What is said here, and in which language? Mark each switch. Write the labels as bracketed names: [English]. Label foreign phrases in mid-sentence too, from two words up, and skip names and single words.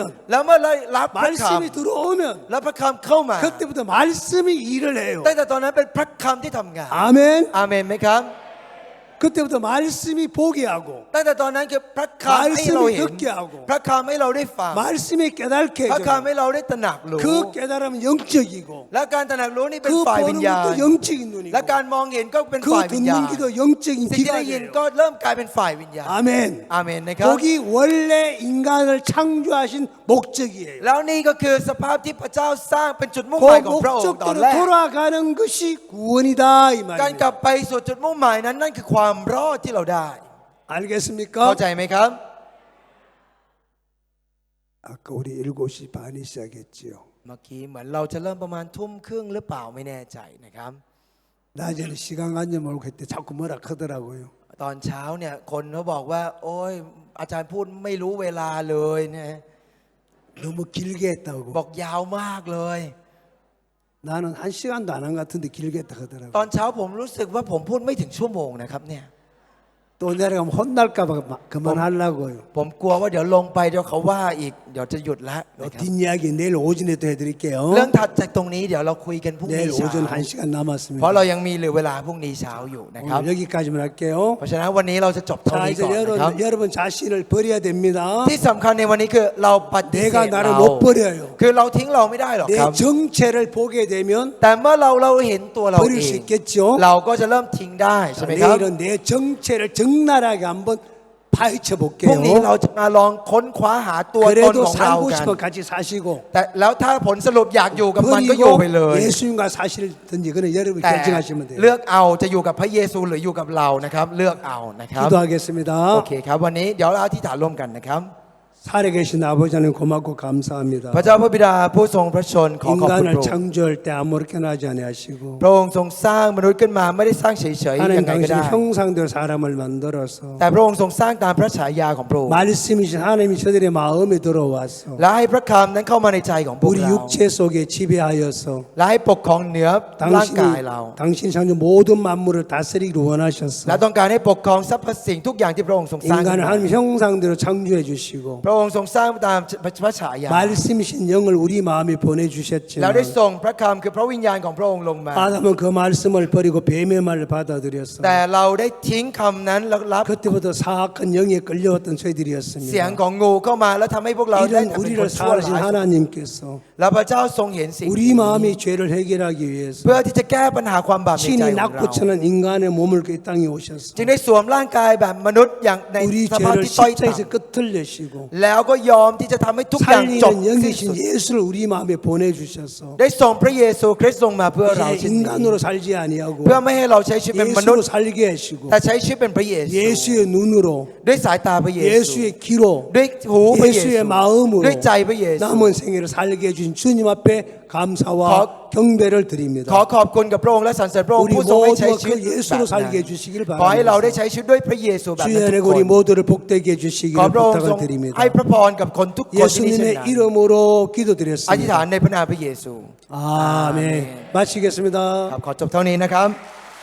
[Thai] แล้วเมื่อเรารับพระค [Korean] 말씀이 들어오면 [Thai] ำแล้วพระคำเข้ามา [Korean] 그때부터 말씀이 일을 해요. [Thai] ตั้งแต่ตอนนั้นเป็นพระคำที่ทำงาน [Korean] 아멘. [Thai] อาเมนไหมครับ [Korean] 그때부터 말씀이 보게 하고 [Thai] ตั้งแต่ตอนนั้นคือพระคำให้เราเห็น [Korean] 말씀이 듣게 하고 [Thai] พระคำให้เราได้ฟัง [Korean] 말씀이 깨닫게 [Thai] พระ [Korean] 해줘요. [Thai] คำให้เราได้ตระหนักรู้ [Korean] 그 깨달음은 영적이고 [Thai] และการตระหนักรู้นี่เป็น [Korean] 그 [Thai] ฝ่ายวิญ [Korean] 보는 [Thai] ญาณ [Korean] 것도 영적인 눈이고 [Thai] และการมองเห็นก็เป็น [Korean] 그 [Thai] ฝ่ายวิญญา [Korean] 듣는 [Thai] ณ [Korean] 기도 영적인 [Thai] สิ่งที่ [Korean] 귀가 [Thai] ได้ยิน [Korean] 돼요. [Thai] ก็เริ่มกลายเป็นฝ่ายวิญญาณ [Korean] 아멘. [Thai] อาเมนนะครับ [Korean] 거기 원래 인간을 창조하신 목적이에요. [Thai] แล้วนี่ก็คือสภาพที่พระเจ้าสร้างเป็นจุดมุ่งหมาย [Korean] 그 [Thai] ของพระองค์ตอน [Korean] 목적대로 [Thai] แรก [Korean] 돌아가는 것이 구원이다 이 [Thai] การกลับ [Korean] 말입니다. [Thai] ไปสู่จุดมุ่งหมายนั้นนั่นคือความรอดที่เราได้ [Korean] 알겠습니까? [Thai] เข้าใจไหมครับ [Korean] 아까 우리 7시 반에 시작했지요. [Thai] เมื่อกี้เหมือนเราจะเริ่มประมาณทุ่มครึ่งหรือเปล่าไม่แน่ใจนะครับ [Korean] 낮에는 시간 관념 모르고 했대 자꾸 뭐라 하더라고요. [Thai] ตอนเช้าเนี่ยคนเขาบอกว่า โอ้ยอาจารย์พูดไม่รู้เวลาเลยเนี่ย [Korean] 너무 길게 했다고. [Thai] บอกยาวมากเลย [Korean] 나는 한 시간도 안 한 것 같은데 길게 했다 [Thai] ตอ [Korean] 하더라고. [Thai] นเช้าผมรู้สึกว่าผมพูดไม่ถึงชั่วโมงนะครับเนี่ย [Korean] 또 내려가면 혼날까 봐 그만하려고요. [Thai] ผมกลัวว่าเดี๋ยวลงไปเดี๋ยวเขาว่าอีกเดี๋ยวจะหยุดละ [Korean] 요 [Thai] นะครับ [Korean] 뒷이야기 내일 오전에 또 해드릴게요. [Thai] เรื่องถัดจากตรงนี้เดี๋ยวเราคุยกันพรุ่ง [Korean] 내일 [Thai] นี้เช้า [Korean] 오전 1시간 [Thai] เพราะเรา [Korean] 남았습니다. [Thai] ยังมีเหลือเวลาพรุ่งนี้เช้าอยู่นะครับ [Korean] 오늘 여기까지만 할게요. [Thai] เพราะฉะนั้นวันนี้เราจะจบเท่า [Korean] 자 [Thai] นี้ [Korean] 이제 [Thai] ก่อนนะครับ [Korean] 여러분 자신을 버려야 됩니다. [Thai] ที่สำคัญในวันนี้คือเราปฏิเส [Korean] 내가 [Thai] ธ [Korean] 나를 [Thai] เรา [Korean] 못 버려요. [Thai] คือเราทิ้งเราไม่ได้หรอก [Korean] 내 [Thai] ครับ [Korean] 정체를 보게 되면 [Thai] แต่เมื่อเราเห็นตัวเราเอ [Korean] 버릴 수 [Thai] ง [Korean] 있겠죠. [Thai] เราก็จะเริ่มทิ้งได้ใช่ [Korean] 자, [Thai] ไหมครับ [Korean] 내일은 내 정체를 적나라하게 한번 파헤쳐 [Thai] พรุ่งนี้ [Korean] 볼게요. [Thai] เราจะมาลองค้นคว้าหาตัวตน [Korean] 그래도 [Thai] ของเรา [Korean] 살고 [Thai] กัน [Korean] 싶어 같이 사시고 [Thai] แต่แล้วถ้าผลสรุปอยากอยู่กับมันก็อยู่ [Korean] 버리고 [Thai] ไปเลย [Korean] 예수님과 사실든지 그는 여러분 [Thai] แต่ [Korean] 결정하시면 돼요. [Thai] เลือกเอาจะอยู่กับพระเยซูหรืออยู่กับเรานะครับ เลือกเอานะครับ [Korean] 기도하겠습니다. [Thai] โอเคครับ วันนี้เดี๋ยวเราอธิษฐานร่วมกันนะครับ [Korean] 살아계신 아버지 하나님 고맙고 감사합니다. [Thai] พระเจ้าพระบิดาผู้ทรงพระชนขอขอบคุณพ [Korean] 인간을 [Thai] ระองค์ [Korean] 창조할 때 아무렇게나 하지 아니하시고 [Thai] พระองค์ทรงสร้างมนุษย์ขึ้นมาไม่ได้สร้างเฉยๆ [Korean] 하나님 [Thai] ยังไงก็ [Korean] 당신 [Thai] ได้ [Korean] 형상대로 사람을 만들어서 [Thai] แต่พระองค์ทรงสร้างตามพระฉายาของพระองค์ [Korean] 말씀이신 하나님이 저들의 마음에 들어와서 [Thai] และให้พระคำนั้นเข้ามาในใจของพวก [Korean] 우리 [Thai] เรา [Korean] 육체 속에 지배하여서 [Thai] และให้ปกครองเหนือร่างกายเรา [Korean] 당신 창조 모든 만물을 다스리기를 [Thai] และ [Korean] 원하셨어. [Thai] ต้องการให้ปกครองสรรพสิ่งทุกอย่างที่พระองค์ทรงสร้างขึ้น [Korean] 인간을 [Thai] มา [Korean] 하나님 형상대로 창조해 주시고 [Thai] พระองค์ทรงสร้างตามพระฉายา [Korean] 말씀이신 영을 우리 마음에 [Thai] แล้ว [Korean] 보내주셨지만 [Thai] ได้ส่งพระคำคือพระวิญญาณของพระองค์ลงมา [Korean] 아담은 그 말씀을 버리고 뱀의 말을 받아들였어. [Thai] แต่เราได้ทิ้งคำนั้นแล้วรับ [Korean] 그때부터 사악한 영에 끌려왔던 [Thai] เสียง [Korean] 저희들이었습니다. [Thai] ของงูเข้ามาแล้วทำให้พวกเราได้ [Korean] 이런 [Thai] เป็นคน [Korean] 우리를 [Thai] ชั่ว [Korean] 사랑하신 [Thai] ร้าย [Korean] 하나님께서 [Thai] แล้วพระเจ้าทรงเห็นสิ่ง [Korean] 우리 마음의 죄를 해결하기 위해서 [Thai] เพื่อที่จะแก้ปัญหาความบาปในใจ [Korean] 신이 [Thai] ของเรา [Korean] 낙고처는 인간의 몸을 그 땅에 오셨어. [Thai] จึงได้สวมร่างกายแบบมนุษย์อย่างใน [Korean] 우리 [Thai] สภาพ [Korean] 죄를 [Thai] ที่ต้อยต่ [Korean] 십자에서 끝을 내시고 [Thai] ำและแล้วก็ยอมที่จะทำให้ทุกอย่างจบ [Korean] 살리는 [Thai] สิ้นสุ [Korean] 영이신 [Thai] ด [Korean] 예수를 우리 마음에 보내주셔서 [Thai] ได้ส่งพระเยซูคริสต์ลงมาเพื่อเรา [Korean] 이제 [Thai] เช่นนี้ [Korean] 인간으로 살지 아니하고 [Thai] เพื่อไม่ให้เราใช้ชีวิตเป็นมนุษ [Korean] 예수로 [Thai] ย์ [Korean] 살게 하시고 [Thai] แต่ใช้ชีวิตเป็นพระเยซู [Korean] 예수의 눈으로 [Thai] ด้วยสายตาพระเยซู [Korean] 예수의 귀로 [Thai] ด้วยหูพระเยซู [Korean] 예수의 마음으로 [Thai] ด้วยใจพระเยซู [Korean] 남은 생애를 살게 해주신 주님 앞에 감사와 거- 경배를 드립니다. [Thai] ขอขอบคุณกับพระองค์และสรรเสริญพระองค์ [Korean] 우리 [Thai] ผู้ทรงให้ใช้ [Korean] 모두가 [Thai] ชีวิต [Korean] 그 [Thai] แบบ [Korean] 예수로 [Thai] นั้น [Korean] 살게 해주시길 [Thai] ขอให้เราได้ [Korean] 바랍니다. [Thai] ใช้ชีวิตด้วยพระเยซูแบบนั้น [Korean] 주의 [Thai] ทุ [Korean] 은혜 [Thai] กคน [Korean] 우리 모두를 복되게 [Thai] ขอ [Korean] 해주시기를 [Thai] พระองค์ทรง [Korean] 부탁을 드립니다. [Thai] ให้พระพรกับคนทุกคนที่นี่เช่น [Korean] 예수님의 [Thai] นั้น [Korean] 이름으로 [Thai] อธิษฐาน [Korean] 기도드렸습니다. [Thai] ในพระนามพระเยซู [Korean] 아멘. 마치겠습니다. [Thai] ครับขอจบเท่านี้นะครับ